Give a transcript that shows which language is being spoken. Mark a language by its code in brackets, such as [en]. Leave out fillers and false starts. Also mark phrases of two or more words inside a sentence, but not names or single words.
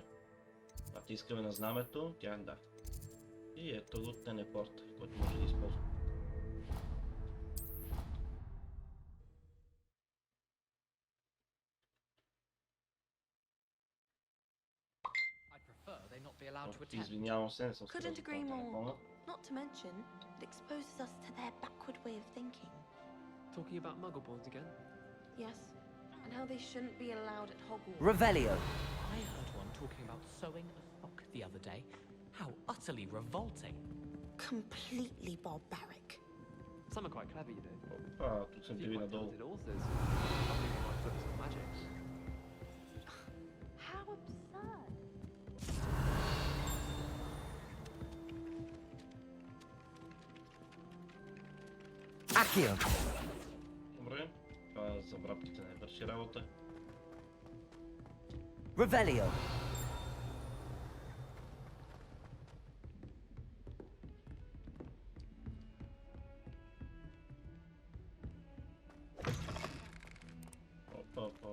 [bg] Натискаме на знамето, тя да. И ето го телепорт, който може да използвам. Извинявам се, не съм [en] Couldn't agree more. Not to mention, it exposes us to their backward way of thinking. Talking about muggleborns again? Yes, and how they shouldn't be allowed at Hogwarts. Revelio. I heard one talking about sewing a sock the other day. How utterly revolting. Completely barbaric. Some are quite clever, you know. [bg] Тук съм били надолу. [en] Talented authors. Some people might focus on magic. How absurd. Accio. [bg] Добре, това за врабките не върши работа. Revelio. Опа.